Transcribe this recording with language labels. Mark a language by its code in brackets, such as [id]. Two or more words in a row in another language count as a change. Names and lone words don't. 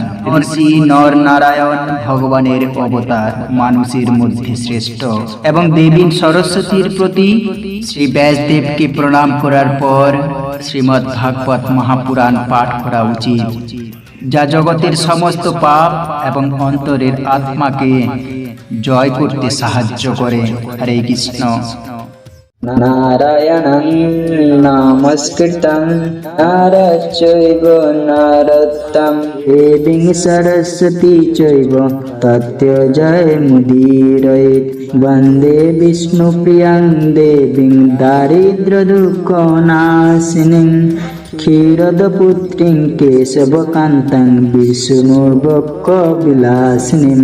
[bn] ঋষি নর নারায়ণ ভগবানের অবতার, মানুষের মধ্যে শ্রেষ্ঠ, এবং দেবী সরস্বতীর প্রতি শ্রী ব্যাসদেবকে প্রণাম করার পর শ্রীমদ্ ভাগবত মহাপুরাণ পাঠ করা উচিত, যা জগতের সমস্ত পাপ এবং অন্তরের আত্মাকে জয় করতে সাহায্য করে। হরে কৃষ্ণ। [sa] নারায়ণং নমস্কৃত্যং নরঃ চৈব নরোত্তমঃ দেবীং সরস্বতী চৈব তস্যৈ জয়মুদীরয়েৎ। বন্দে বিষ্ণুপ্রিয়াং দেবীং দারিদ্র্যদুঃখনাশিনীং ক্ষীরদপুত্রীং কেশবকান্তাং বিষ্ণুর্ভক্তবিলাসিনীং।